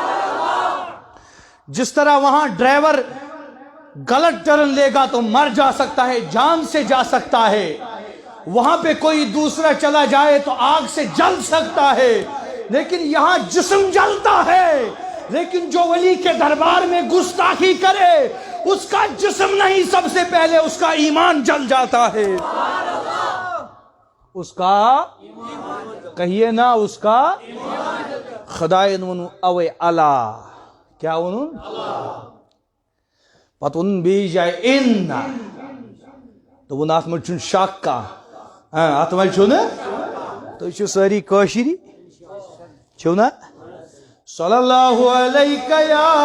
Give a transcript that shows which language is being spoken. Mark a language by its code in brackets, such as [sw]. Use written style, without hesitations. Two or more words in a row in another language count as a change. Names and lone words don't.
[ur] جس طرح وہاں ڈرائیور غلط ٹرن لے گا تو مر جا سکتا ہے، جان سے جا سکتا ہے، وہاں پہ کوئی دوسرا چلا جائے تو آگ سے جل سکتا ہے، لیکن یہاں جسم جلتا ہے۔ لیکن جو ولی کے دربار میں گستاخی کرے اس کا جسم نہیں، سب سے پہلے اس کا ایمان جل جاتا ہے۔ اس کا کہیے نا، اس کا [ks] خدائن ونو اوے [ur] اللہ، کیا ونو؟ [ks] پتہ اون بیٚیہِ جایہِ اِنَّ دوٚپُن اَتھ منٛز چھُنہٕ شک کانٛہہ اَتھ منٛز چھُنہٕ تُہۍ چھِو سٲری کٲشِری چھِو نا [ar] صلی اللہ علیہ [ks] یا